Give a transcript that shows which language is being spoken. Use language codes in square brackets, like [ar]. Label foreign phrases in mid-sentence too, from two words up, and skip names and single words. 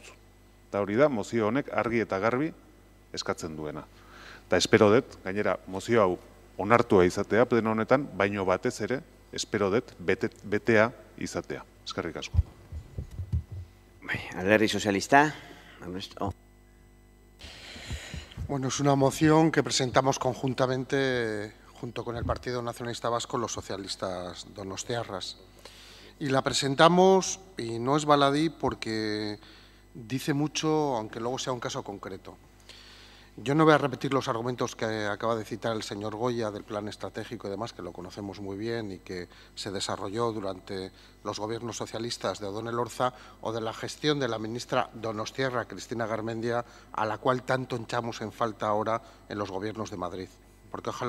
[eu] Eta hori da, mozio honek argi eta garbi eskatzen duena. Eta espero dut, gainera, mozio hau onartua izatea pleno honetan, baino batez ere, espero dut, betea izatea. Eskerrik asko. Alderdi Sozialista. [es] Bueno, es una moción que presentamos conjuntamente junto con el Partido Nacionalista Vasco, los socialistas donostiarras. Y la presentamos, y no es baladí porque dice mucho, aunque luego sea un caso concreto. Yo no voy a repetir los argumentos que acaba de citar el señor Goya del plan estratégico y demás, que lo conocemos muy bien y que se desarrolló durante los gobiernos socialistas de Odón Elorza, o de la gestión de la ministra donostiarra, Cristina Garmendia, a la cual tanto echamos en falta ahora en los gobiernos de Madrid.